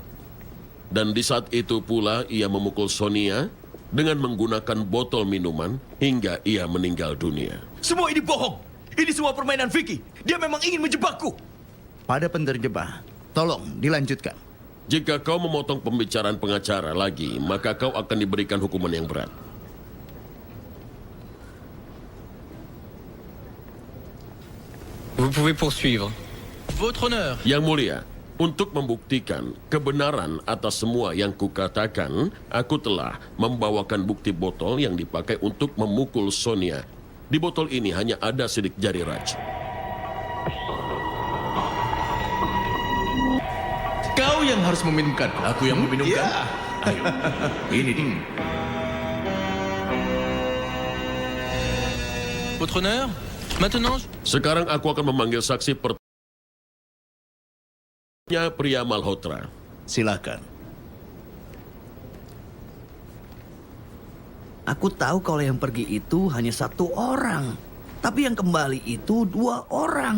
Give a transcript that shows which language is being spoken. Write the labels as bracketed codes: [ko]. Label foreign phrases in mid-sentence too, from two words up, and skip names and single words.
[id] Dan di saat itu pula ia memukul Sonia dengan menggunakan botol minuman hingga ia meninggal dunia. Semua ini bohong! Ini semua permainan Vicky. Dia memang ingin menjebakku. Pada penerjemah, tolong dilanjutkan. Jika kau memotong pembicaraan pengacara lagi, maka kau akan diberikan hukuman yang berat. [fr] Vous pouvez poursuivre. Votre Honneur. [id] Yang mulia, untuk membuktikan kebenaran atas semua yang kukatakan, aku telah membawakan bukti botol yang dipakai untuk memukul Sonia. Di botol ini hanya ada sidik jari Raj. Kau yang harus meminumkan. Aku yang meminumkan? Ya. Ayo, ini dia. [fr] Votre Honneur, maintenant... [id] Sekarang aku akan memanggil saksi pertanyaan Priya Malhotra. Silakan. Aku tahu kalau yang pergi itu hanya 1 orang. Tapi yang kembali itu 2 orang.